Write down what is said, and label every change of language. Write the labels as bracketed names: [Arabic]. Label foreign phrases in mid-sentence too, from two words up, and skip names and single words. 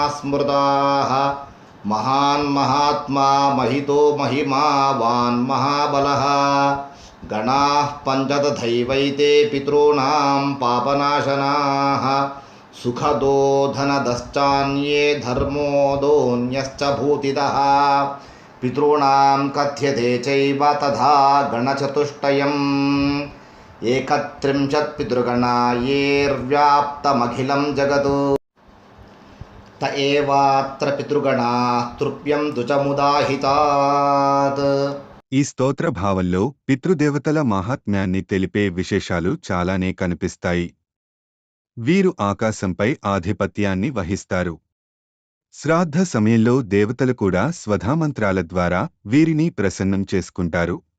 [Sanskrit] स्मृताः महान् महात्मा महितो महिमावान् महाबलः गणाः पञ्च तथैवैते पितॄणां पापनाशनाः सुखदो धनदश्चान्ये धर्मोदोऽन्यश्च भूतिदः पितॄणां कथ्यते चैव तथा गणचतुष्टयम् 31 पितृगणा येर्व्याप्तमखिलं जगत् त एवात्र पितृगणाः तृप्यन्तु च मुदाहितात्। [Telugu] ఈ స్తోత్ర భావంలో పితృదేవతల మాహాత్మ్యాన్ని తెలిపే విశేషాలు చాలానే కనిపిస్తాయి. వీరు ఆకాశంపై ఆధిపత్యాన్ని వహిస్తారు. శ్రాద్ధ సమయంలో దేవతలు కూడా స్వధామంత్రాల ద్వారా వీరిని ప్రసన్నం చేసుకుంటారు.